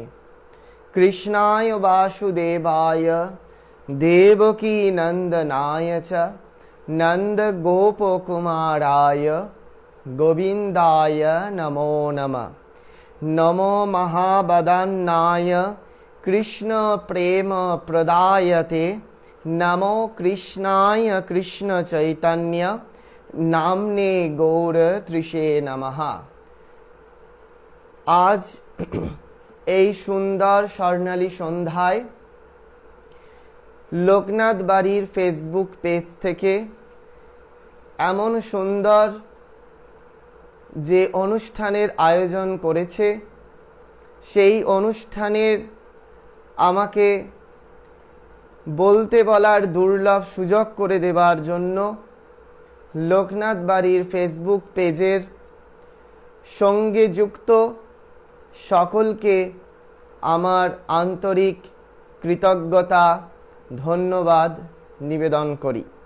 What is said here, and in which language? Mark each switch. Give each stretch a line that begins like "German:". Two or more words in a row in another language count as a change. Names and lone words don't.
Sanskrit: कृष्णाय वासुदेवाय देवकी नंदनाय च नंदगोपकुमाराय गोविंदाय नमो नमः। नमो महावदन्नाय कृष्ण प्रेम प्रदायते नमो कृष्णाय कृष्ण चैतन्य नामने गौर त्रिषे नमः।
Bangla: आज এই সুন্দর স্বর্ণালী সন্ধ্যায় লোকনাথ বাড়ির ফেসবুক পেজ থেকে এমন সুন্দর যে অনুষ্ঠানের আয়োজন করেছে সেই অনুষ্ঠানের আমাকে বলতে বলার দুর্লভ সুযোগ করে দেবার জন্য লোকনাথ বাড়ির ফেসবুক পেজের সঙ্গে যুক্ত সকলকে আমার আন্তরিক কৃতজ্ঞতা ধন্যবাদ নিবেদন করি।